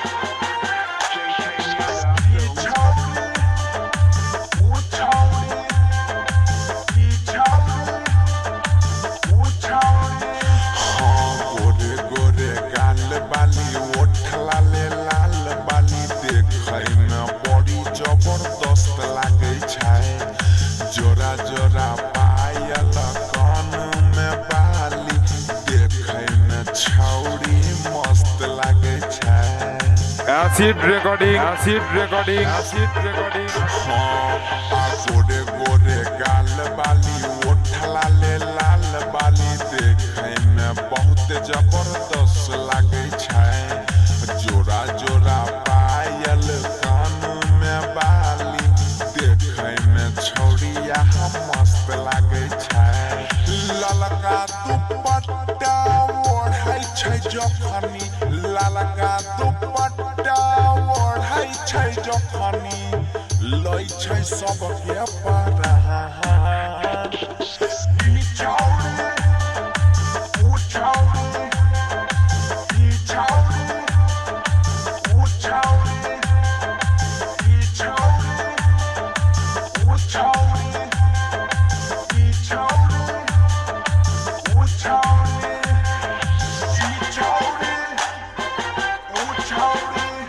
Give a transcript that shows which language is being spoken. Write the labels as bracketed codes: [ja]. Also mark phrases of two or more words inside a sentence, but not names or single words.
[mai] गोरे गोरे गाल बाली ओठ लाले लाल बाली देखै में बड़ी जबरदस्त लागै छै जोरा जोरा पायल कान में बाली देखै में छौरी मस्त लागै छै [en] Acid recording, acid recording, acid recording. [mai] गोरे गोरे गाल बाली ओठ लाले लाल बाली देखै में बहुत जबरदस्त लागै छै जोरा जोरा पायल कान में बाली देखै में छौरिया मस्त लागै छै ललका दुपट्टा ओढ़ै छै जखनी ललका दुपट्टा ओढ़ै छै जखनी लै छै सबके परान ई छौरी ऊ छौरी ई छौरी ऊ छौरी ई छौरी ऊ छौरी ई छौरी ऊ छौरी ई छौरी ऊ छौरी